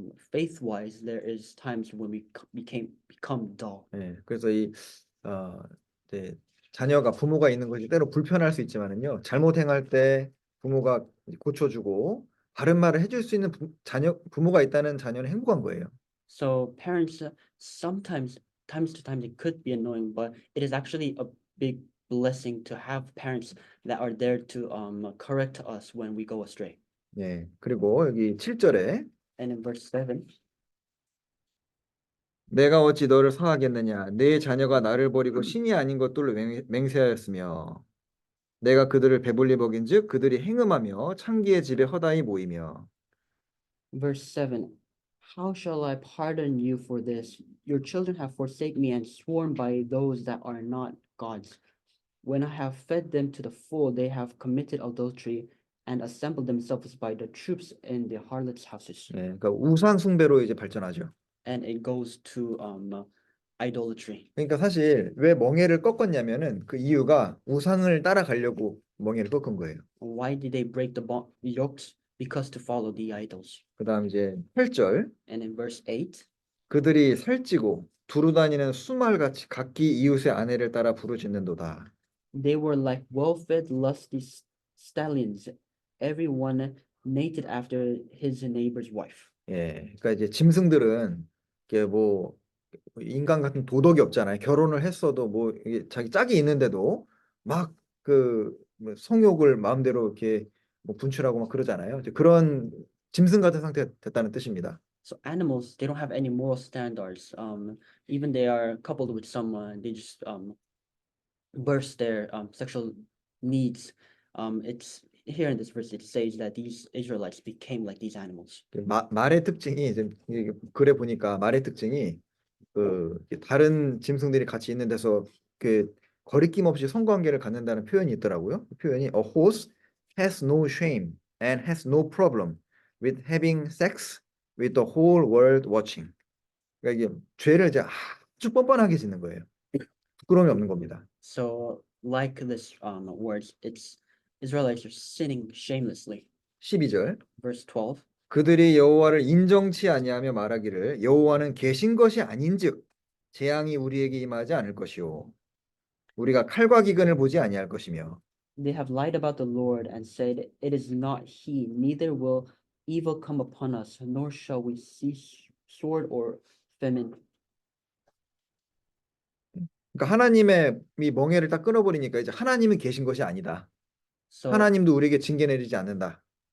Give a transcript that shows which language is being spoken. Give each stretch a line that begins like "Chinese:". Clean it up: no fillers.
English: Faith-wise, there is times when we become dull.
Korean: 예, 그래서 이제 자녀가 부모가 있는 것이 때로 불편할 수 있지만은요. 잘못 행할 때 부모가 고쳐주고 바른 말을 해줄 수 있는 부모가 있다는 자녀는 행복한 거예요.
English: So parents times to time it could be annoying, but it is actually a big blessing to have parents that are there to correct us when we go astray.
Korean: 예, 그리고 여기 7절에
English: And in verse 7,
Korean: 내가 어찌 너를 사하겠느냐 내 자녀가 나를 버리고 신이 아닌 것들로 맹세하였으며 내가 그들을 배불리 먹인즉 그들이 행음하며 창기의 집에 허다히 모이며.
English: verse 7, how shall I pardon you for this? Your children have forsaken me and sworn by those that are not gods. When I have fed them to the full, they have committed adultery and assembled themselves by the troops in the harlots' houses.
Korean: 예, 그러니까 우상 숭배로 이제 발전하죠.
English: And it goes to idolatry.
Korean: 그러니까 사실 왜 멍에를 꺾었냐면은 그 이유가 우상을 따라가려고 멍에를 꺾은 거예요.
English: Why did they break the yokes? Because to follow the idols.
Korean: 그다음 이제 8절
English: And in verse 8,
Korean: 그들이 살찌고 두루다니는 수말같이 각기 이웃의 아내를 따라 부르짖는도다.
English: they were like well-fed, lusty stallions, everyone mated after his neighbor's wife.
Korean: 예, 그러니까 이제 짐승들은 이게 뭐 인간 같은 도덕이 없잖아요. 결혼을 했어도 뭐 이게 자기 짝이 있는데도 막 뭐 성욕을 마음대로 이렇게 뭐 분출하고 막 그러잖아요. 이제 그런 짐승 같은 상태가 됐다는 뜻입니다.
English: So animals, they don't have any moral standards. Even they are coupled with someone, they just burst their sexual needs. It's here in this verse, it says that these Israelites became like these animals.
Korean: 말의 특징이 이제 글에 보니까 말의 특징이 다른 짐승들이 같이 있는 데서 그 거리낌 없이 성관계를 갖는다는 표현이 있더라고요. 그 표현이
English: A horse has no shame and has no problem with having sex with the whole world watching.
Korean: 그러니까 이게 죄를 이제 아주 뻔뻔하게 짓는 거예요. 부끄러움이 없는 겁니다.
English: So like this words, it's Israelites are sinning shamelessly.
Korean: 12절
English: Verse 12.
Korean: 그들이 여호와를 인정치 아니하며 말하기를 여호와는 계신 것이 아닌즉 재앙이 우리에게 임하지 않을 것이요 우리가 칼과 기근을 보지 아니할 것이며
English: They have lied about the Lord and said, It is not he, neither will evil come upon us, nor shall we see sword or famine.
Korean: 그러니까 하나님의 이 멍에를 딱 끊어버리니까 이제 하나님은 계신 것이 아니다.
English: So
Korean: 하나님도 우리에게 징계 내리지 않는다.